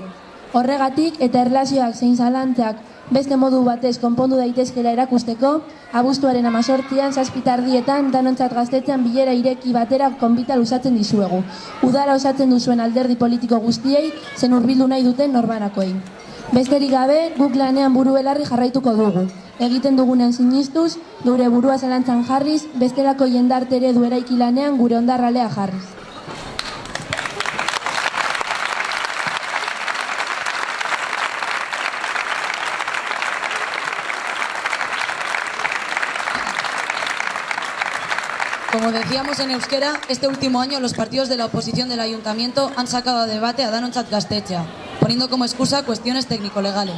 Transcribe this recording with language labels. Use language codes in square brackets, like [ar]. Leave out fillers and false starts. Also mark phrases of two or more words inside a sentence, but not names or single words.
[eu] Horregatik eta erlazioak zein zalantzak beste modu batez konpondu daitezkela erakusteko, abuztuaren 18an 7:00 danontzat gaztetzean bilera ireki batera konbita luzatzen dizuegu. Udara osatzen duzuen alderdi politiko guztiei, zen hurbildu nahi duten norbanakoei. Besterik gabe, guk lanean buru belarri jarraituko dugu. egiten dugunean sinistuz, gure burua zalantzan jarriz, bestelako jendarte eredu eraiki lanean gure hondarralea jarriz. [es] Como decíamos en euskera, este último año los partidos de la oposición del ayuntamiento han sacado a debate a Danontzat Gaztetxea, poniendo como excusa cuestiones técnico-legales.